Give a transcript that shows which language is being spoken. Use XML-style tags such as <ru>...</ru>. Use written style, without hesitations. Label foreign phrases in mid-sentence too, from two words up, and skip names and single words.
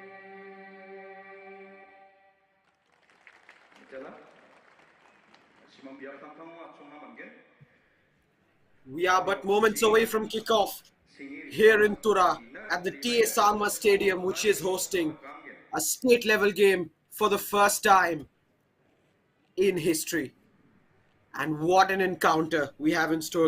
<grt>Jala, simang biar tangkang atsunga manggen.</grt> <en>We are but moments away from kickoff here in Tura at the T.S. Salma Stadium, which is hosting a state level game for the first time in history. And what an encounter we have in store.</en>